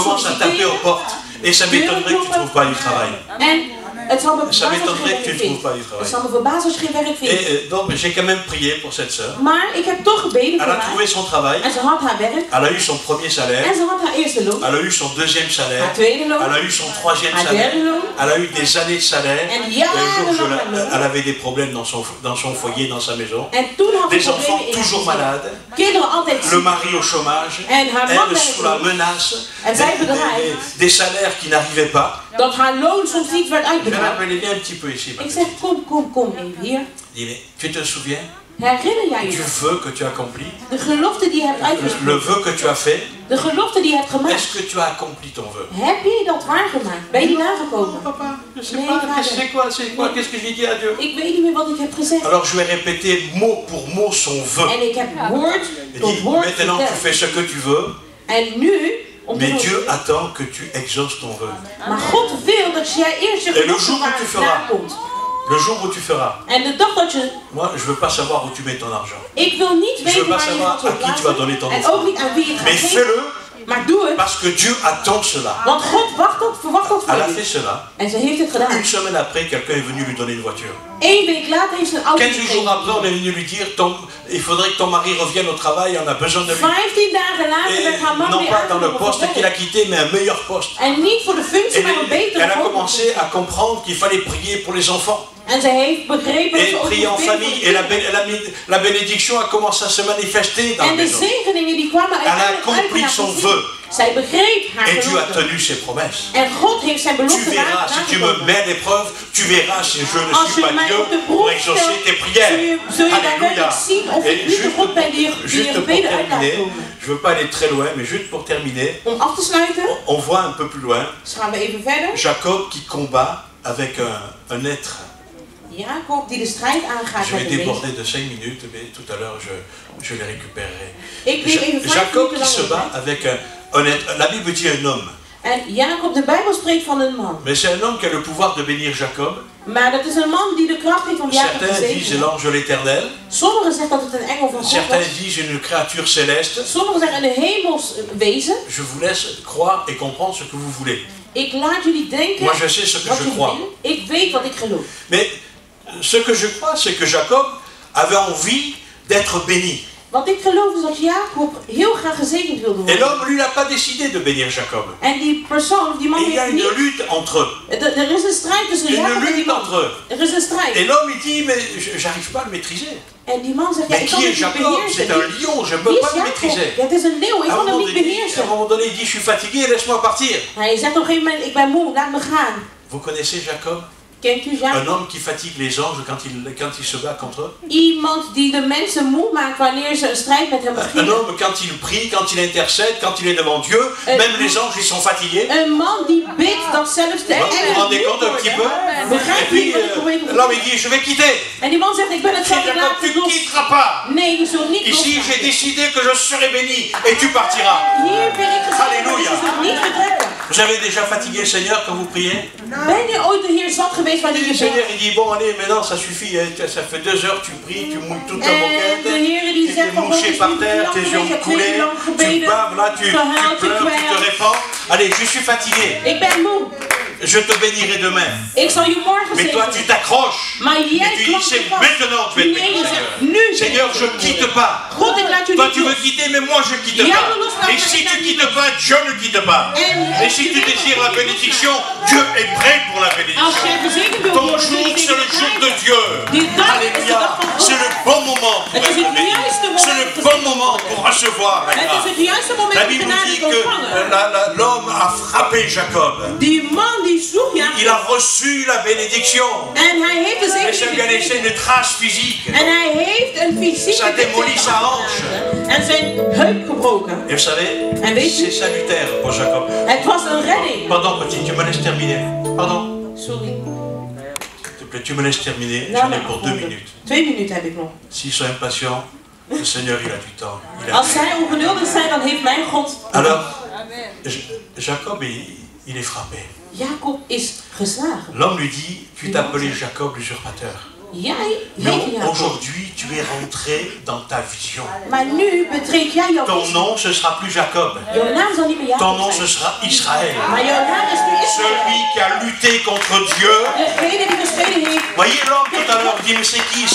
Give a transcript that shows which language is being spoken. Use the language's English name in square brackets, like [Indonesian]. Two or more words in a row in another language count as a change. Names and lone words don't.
[French] Commence à taper aux portes. Et ça m'étonnerait que tu ne trouves pas du travail. [Dutch] En het zal me [French] Ça [Dutch] verbazen als je [French] m'étonnerait [Dutch] geen [French] que tu ne [Dutch] werk [French] trouves pas [Dutch] vindt. [French] du [Dutch] Het [French] travail. [Dutch] zal me verbazen als je geen werk vindt. [French] Et donc j'ai quand même prié pour cette sœur. [Dutch] Maar ik heb toch gebeden [French] Elle [Dutch] voor [French] a trouvé [Dutch] haar. [French] son travail. [Dutch] En ze had haar werk. [French] Elle a eu son premier salaire. [Dutch] En ze had haar eerste loon. [French] Elle a eu son deuxième salaire. [Dutch] Haar tweede loon. [French] Elle a eu son troisième [Dutch] Haar [French] salaire. [Dutch] derde loon. [French] Elle a eu des années de salaire. [Dutch] En [French] Un [Dutch] jarenlang [French] jour, [Dutch] haar loon. [French] elle avait des problèmes dans son foyer, dans sa maison. [Dutch] En toen had ze [French] Des enfants [Dutch] problemen in haar [French] toujours [Dutch] gezin. [French] malades. [Dutch] Kinderen altijd [French] Le [Dutch] ziek. [French] mari au chômage. [Dutch] En haar man [French] Elle sous la [Dutch] werkloos. [French] menace. [Dutch] En zij bedreigd. [French] Des salaires qui n'arrivaient pas. [Dutch] Dat haar loon soms niet werd [French] Je vais [Dutch] uitbetaald. [French] l'appeler, viens un petit peu ici. ma [Dutch] Ik [French] petite. [Dutch] zeg, kom even hier. [French] Dis, mais tu te souviens [Dutch] Herinner jij [French] du [Dutch] je [French] vœu que tu as accompli? [Dutch] de gelofte die je hebt [French] Le [Dutch] uitgesproken? [French] vœu que tu as fait? [Dutch] De gelofte die je hebt gemaakt. [French] Est-ce que tu as accompli ton vœu? [Dutch] Heb je dat waargemaakt? Ben je die nagekomen? [French] Papa, je sais [Dutch] Nee, [French] pas, [Dutch] vader. [French] c'est quoi, qu'est-ce que j'ai dit à Dieu? [Dutch] Ik weet niet meer wat ik heb gezegd. [French] Alors je vais répéter mot pour mot son vœu. [Dutch] En ik heb woord [French] Il [Dutch] tot [French] dit, [Dutch] woord [French] maintenant tu [Dutch] verteld. [French] fais ce que tu veux, [Dutch] En nu, om te [French] mais [Dutch] doen. [French] Dieu attend que tu exauces ton vœu. [Dutch] Maar God wil dat jij eerst je [French] Et le [Dutch] gelofte [French] jour où tu [Dutch] waar [French] feras. [Dutch] nakomt. [French] Le jour où tu feras, [Dutch] En de dag dat je... [French] moi je veux pas savoir où tu mets ton argent. [Dutch] Ik wil niet [French] veux [Dutch] weten [French] pas [Dutch] waar je [French] savoir [Dutch] het op [French] à qui tu vas donner ton [Dutch] En [French] offrande. [Dutch] ook niet aan wie je het gaat [French] Mais [Dutch] geven. [French] fais-le [Dutch] Maar doe het. [French] parce que Dieu attend cela. [Dutch] Want God verwacht dat van [French] Elle a [Dutch] je. [French] fait cela. [Dutch] En ze heeft het gedaan. [French] Une semaine après, quelqu'un est venu lui donner une voiture. [Dutch] 1 week later heeft ze een auto [French] 15 jours [Dutch] gekregen. [French] après, on est venu lui dire il faudrait que ton mari revienne au travail, on a besoin de lui. [Dutch] 15 dagen later werd haar [French] Et [Dutch] man [French] non [Dutch] weer [French] pas dans le [Dutch] uitgenodigd [French] poste [Dutch] voor [French] qu'il a [Dutch] werk. [French] quitté, mais un meilleur poste. [Dutch] En niet voor de functie, [French] Et [Dutch] maar een betere [French] elle a [Dutch] functie. [French] commencé à comprendre qu'il fallait prier pour les enfants. [Dutch] En ze heeft begrepen dat [French] Et [Dutch] ze ook [French] prier en [Dutch] moest bidden [French] famille. [Dutch] voor [French] Et [Dutch] de kinderen. [French] la bénédiction a commencé à se manifester dans la [Dutch] En de [French] maison. [Dutch] zegeningen die kwamen [French] Elle a [Dutch] uiteindelijk uit [French] accompli [Dutch] haar [French] son [Dutch] gezin. [French] vœu. [Dutch] Zij begreep haar [French] Et Dieu a [Dutch] gelofte. [French] tenu ses promesses. [Dutch] En God heeft zijn [French] Tu [Dutch] belofte [French] verras, si tu me [Dutch] nagekomen. [French] mets à l'épreuve, tu verras si je ne [Dutch] Als [French] suis [Dutch] je [French] pas [Dutch] mij [French] Dieu [Dutch] op de [French] pour [Dutch] proef [French] exaucer [Dutch] stelt, [French] tes prières. [Dutch] zul je [French] Alléluia. [Dutch] daadwerkelijk zien of [French] Et [Dutch] ik niet de God ben die je [French] juste pour [Dutch] gebeden uit laat [French] terminer, [Dutch] komen. [French] je ne veux pas aller très loin, mais juste pour terminer, [Dutch] Om af te sluiten, [French] on voit un peu plus loin [Dutch] dus gaan we even verder. [French] Jacob qui combat avec un être. [Dutch] Jacob die de strijd aangaat [French] Je [Dutch] met [French] vais [Dutch] een [French] déborder de 5 minutes, mais tout à l'heure je les récupérerai. [Dutch] Ik neem even 5 [French] Jacob [Dutch] minuten [French] qui se [Dutch] lang. [French] bat avec un être. La Bible dit un homme, [Dutch] En Jacob, de Bijbel spreekt van een man. [French] mais c'est un homme qui a le pouvoir de bénir Jacob. [Dutch] Maar dat is een man die de kracht heeft om Jacob te [French] Certains disent [Dutch] zegenen. [French] l'ange de l'Éternel. [Dutch] Sommigen zeggen dat het een engel van God [French] Certains [Dutch] was. [French] disent une créature céleste. [Dutch] Sommigen zeggen een hemels wezen. [French] Je vous laisse croire et comprendre ce que vous voulez. [Dutch] Ik laat jullie denken [French] Moi je sais ce que [Dutch] wat je [French] je crois. [Dutch] wil. Ik weet wat ik geloof. [French] Mais ce que je crois, c'est que Jacob avait envie d'être béni. [Dutch] Wat ik geloof is dat Jacob heel graag gezegend wilde [French] Et [Dutch] worden. [French] l'homme, lui, n'a pas décidé de bénir Jacob. [Dutch] En die persoon, die man [French] Et il y a [Dutch] heeft [French] une [Dutch] niet... [French] lutte entre eux. [Dutch] Er is een strijd tussen Jacob [French] Une [Dutch] en die [French] lutte [Dutch] man. [French] entre eux. [Dutch] Er is een strijd. [French] Et l'homme, il dit, mais j'arrive pas à le maîtriser. [Dutch] En die man zegt, ja, [French] Mais [Dutch] ik kan [French] qui [Dutch] het [French] est [Dutch] niet [French] Jacob? [Dutch] beheersen. [French] C'est un lion, je ne peux [Dutch] Wie [French] pas [Dutch] is [French] le [Dutch] Jacob? [French] maîtriser. [Dutch] Ja, het is een leeuw, ik [French] À [Dutch] kan [French] un [Dutch] hem niet [French] moment [Dutch] beheersen. [French] donné, il dit, je suis fatigué, laisse-moi partir. [Dutch] Hij zegt op een gegeven moment, ik ben moe, laat me gaan. [French] Vous connaissez Jacob? [Dutch] Kent u [French] Un [Dutch] Jacob? [French] homme qui fatigue les anges quand il se bat contre eux. [Dutch] Iemand die de mensen moe maakt wanneer ze een strijd met hem [French] Un [Dutch] beginnen. [French] homme, quand il prie, quand il intercède, quand il est devant Dieu, même les anges, ils sont fatigués. [Dutch] Een man die bidt dat zelfs de [French] Vous vous [Dutch] engelen [French] rendez compte un petit peu? Et [Dutch] begrijpt [French] puis, [Dutch] niet wat ik probeer te [French] l'homme, [Dutch] doen. [French] il dit, je vais quitter. [Dutch] En die man zegt, ik ben het [French] Si [Dutch] zelf [French] Jacob, [Dutch] laten [French] tu ne [Dutch] los. [French] quitteras pas. [Dutch] Nee, je zult niet [French] Ici, [Dutch] losgaan. [French] j'ai décidé que je serai béni et tu partiras. [Dutch] Hier ben ik gezegd, [French] Alléluia. [Dutch] je zult niet vertrekken. [French] Vous avez déjà fatigué le Seigneur quand vous priez? [Dutch] Ben je ooit de Heer zat geweest wanneer [French] Le [Dutch] je [French] Seigneur, [Dutch] bidt? [French] il dit, bon, allez, maintenant, ça suffit. Hein, ça fait 2 heures, tu pries, tu mouilles toute ta [Dutch] En de [French] moquette. [Dutch] Heer die [French] Tu [Dutch] zegt [French] t'es [Dutch] van God [French] mouché [Dutch] is [French] par [Dutch] niet [French] terre, [Dutch] lang [French] tes [Dutch] geweest, je [French] yeux [Dutch] hebt 2 [French] coulés, [Dutch] uur lang [French] tu [Dutch] gebeden, [French] baves, là, tu [Dutch] gehuild, [French] pleures, tu te [Dutch] gekwijld. [French] répands. Allez, je suis fatigué. [Dutch] Ik ben moe. [French] Je te bénirai demain. [Dutch] Ik zal je morgen [French] Mais toi, tu [Dutch] zegenen. [French] t'accroches. [Dutch] Maar [French] Et [Dutch] jij [French] tu dis, [Dutch] klampt [French] c'est [Dutch] je vast. [French] maintenant que je vais te [Dutch] Nee, je [French] bénir, [Dutch] zegt [French] Seigneur. [Dutch] nu. [French] Seigneur, je quitte pas. [Dutch] God, ik laat je [French] Toi, [Dutch] niet [French] tu veux [Dutch] los. [French] quitter, mais moi, je quitte [Dutch] Jij [French] pas. [Dutch] wil loslaten, [French] Et si [Dutch] ik [French] tu [Dutch] laat [French] quittes [Dutch] niet [French] pas, Dieu ne quitte pas. Et si tu désires la bénédiction, Dieu est prêt pour la [Dutch] Als [French] bénédiction. [Dutch] jij verzekerd wil [French] Ton [Dutch] worden, [French] jour, [Dutch] zul je [French] c'est le [Dutch] zeker [French] jour de [Dutch] krijgen. [French] Dieu. [Dutch] Die dag is de [French] Alléluia. [Dutch] dag van God. [French] C'est le bon moment pour [Dutch] Het is [French] être [Dutch] het [French] béni. [Dutch] juiste [French] C'est le [Dutch] moment. [French] bon moment pour recevoir la [Dutch] Het is [French] grâce. [Dutch] het juiste moment [French] La [Dutch] om [French] Bible [Dutch] genade [French] dit [Dutch] te [French] que [Dutch] ontvangen. [French] l'homme a frappé Jacob. [Dutch] Die man die sloeg [French] Il [Dutch] Jacob. [French] a reçu la bénédiction. [Dutch] En hij heeft de [French] Mais ça lui a [Dutch] zegening [French] laissé une trace physique. [Dutch] En hij heeft een fysieke [French] Ça démolit sa hanche. [Dutch] en zijn heup gebroken. [French] Et vous savez, [Dutch] En weet [French] c'est [Dutch] je, [French] salutaire pour Jacob. [Dutch] het was een redding. [French] Pardon, petit, tu me laisses terminer. [Dutch] Pardon. Sorry. [French] S'il te plaît, tu me laisses terminer. [Dutch] Nou, [French] J'en ai [Dutch] maar [French] pour 2 minutes. [Dutch] 2 minuten heb ik nog. [French] S'ils sont impatients, le Seigneur, il a du temps. Il a [Dutch] Als zij ongeduldig zijn, dan heeft mijn God. [French] Alors, Jacob, il est frappé. [Dutch] Jacob is geslagen. [French] L'homme lui dit, tu t'appelais Jacob l'usurpateur. Mais aujourd'hui, tu es rentré dans ta vision. Ton nom, ce sera plus Jacob. Ton nom, ce sera Israël. Celui qui a lutté contre Dieu. Voyez l'homme tout à l'heure dit, mais c'est qui?